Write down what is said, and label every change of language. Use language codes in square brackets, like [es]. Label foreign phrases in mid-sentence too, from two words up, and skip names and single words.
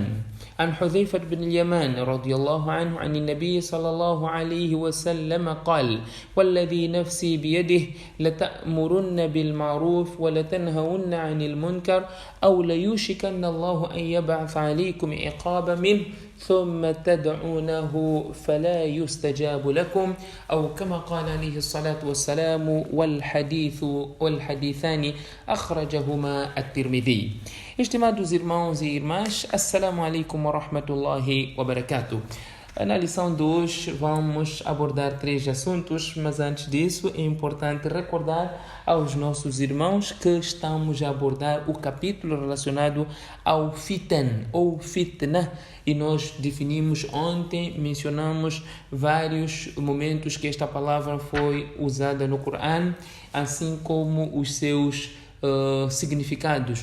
[ar] عن حذيفة بن اليمان رضي الله عنه عن النبي صلى الله عليه وسلم قال: والذي نفسي بيده لتأمرن بالمعروف ولتنهون عن المنكر، أو ليوشكن الله أن يبعث عليكم عقابا منه ثم تدعونه فلا يستجاب لكم، أو كما قال عليه الصلاة والسلام. والحديثان أخرجهما الترمذي. [pt] Estimados irmãos e irmãs, [ar] السلام عليكم ورحمة الله وبركاته. [pt] Na lição de hoje vamos abordar 3 assuntos, mas antes disso é importante recordar aos nossos irmãos que estamos a abordar o capítulo relacionado ao fitan ou fitna, e nós definimos ontem, mencionamos vários momentos que esta palavra foi usada no Corão, assim como os seus significados.